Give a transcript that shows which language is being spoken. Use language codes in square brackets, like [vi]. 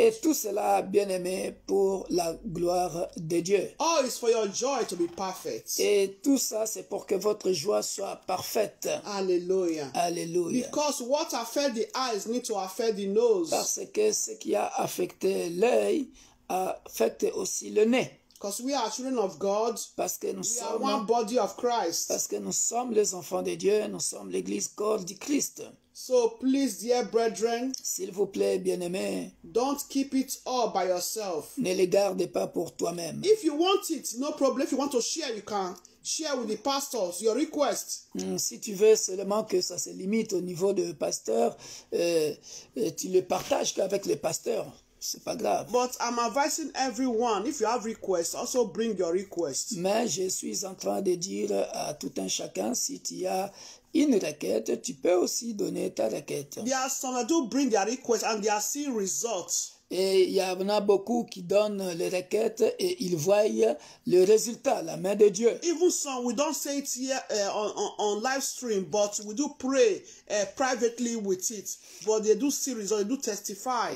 [fr] Et tout cela, bien-aimé, pour la gloire de Dieu. [en] All is for your joy to be perfect. [fr] Et tout ça, c'est pour que votre joie soit parfaite. [en] Hallelujah. [fr] Alléluia. [en] Because what affect the eyes need to affect the nose. [fr] Parce que ce qui a affecté l'œil affecte aussi le nez. [en] Because we are children of God. [fr] Parce que nous [en] We are one body of Christ. [fr] Parce que nous sommes les enfants de Dieu, nous sommes l'église corps du Christ. [en] So please, dear brethren, [fr] S'il vous plaît, bien-aimés, [en] don't keep it all by yourself. [fr] ne les gardez pas pour toi-même. [en] If you want it, no problem. If you want to share, you can share with the pastors your request. [fr] Si tu veux seulement que ça se limite au niveau de pasteur, tu le partages qu'avec les pasteurs. C'est pas grave. [en] But I'm advising everyone, if you have requests, also bring your requests. [fr] Mais je suis en train de dire à tout un chacun, si tu as une requête, tu peux aussi donner ta requête. [en] There are some that do bring their requests and they are seeing results. [fr] Et il y en a beaucoup qui donnent les requêtes et ils voient le résultat, la main de Dieu. [en] Even some, we don't say it here on live stream, but we do pray privately with it. But they do see results, they do testify.